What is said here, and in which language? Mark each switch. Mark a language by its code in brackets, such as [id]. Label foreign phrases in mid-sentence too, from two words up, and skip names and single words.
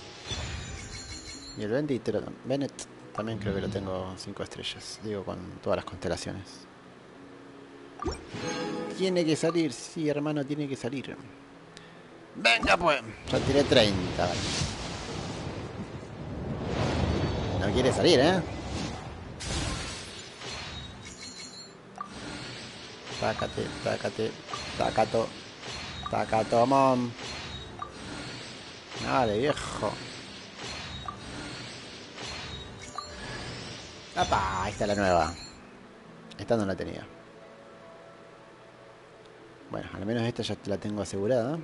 [es] Y el Bennett también creo que lo tengo 5 estrellas. Digo, con todas las constelaciones. Tiene que salir. Sí, hermano, tiene que salir. Venga, pues. Ya tiré 30. No quiere salir, ¿eh? Tácate, tácate. Tacato. Tacato, mom. Vale, viejo. ¡Apa! Ahí está la nueva. Esta no la tenía. Bueno, al menos esta ya la tengo asegurada.